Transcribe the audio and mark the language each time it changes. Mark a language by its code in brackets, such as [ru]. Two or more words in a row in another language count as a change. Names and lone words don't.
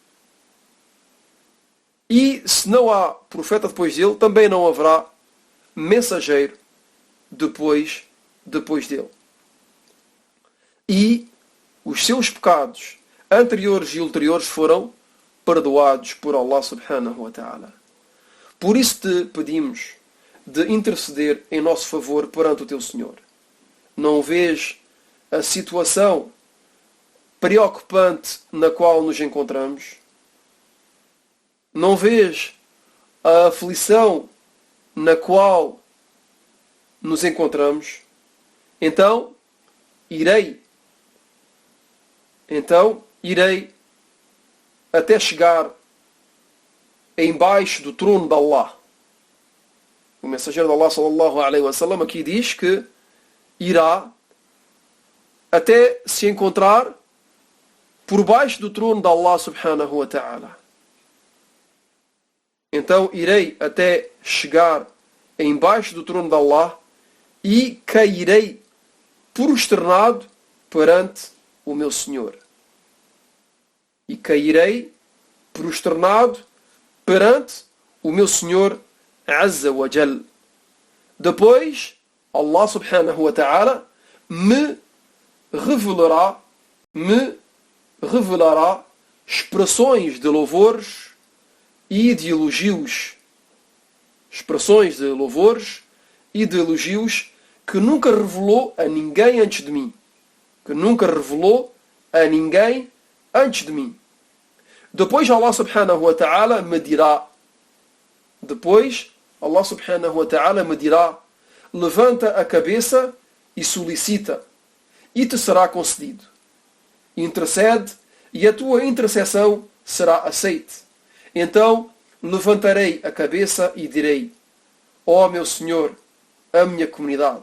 [pt] E se não há profeta depois dele, também não haverá mensageiro depois dele. E os seus pecados anteriores e ulteriores foram perdoados por [ar] الله سبحانه وتعالى. [pt] Por isso te pedimos de interceder em nosso favor perante o teu Senhor. Não vês a situação preocupante na qual nos encontramos? Não vês a aflição na qual nos encontramos? Então irei até chegar embaixo do trono de Allah. O mensageiro de Allah [ar] صلى الله عليه وسلم [pt] aqui diz que irá até se encontrar por baixo do trono de [ar] الله سبحانه وتعالى. [pt] Então irei até chegar embaixo do trono de Allah e cairei prosternado perante o meu Senhor. E cairei prosternado perante o meu Senhor [ar] عز وجل. [pt] Depois, [ar] الله سبحانه وتعالى [pt] me revelará expressões de louvores e de elogios. Expressões de louvores e de elogios que nunca revelou a ninguém antes de mim. Que nunca revelou a ninguém antes de mim. Depois [ar] الله سبحانه وتعالى [pt] me dirá: depois [ar] الله سبحانه وتعالى [pt] me dirá: levanta a cabeça e solicita, e te será concedido. Intercede, e a tua intercessão será aceite. Então levantarei a cabeça e direi: ó meu Senhor, a minha comunidade.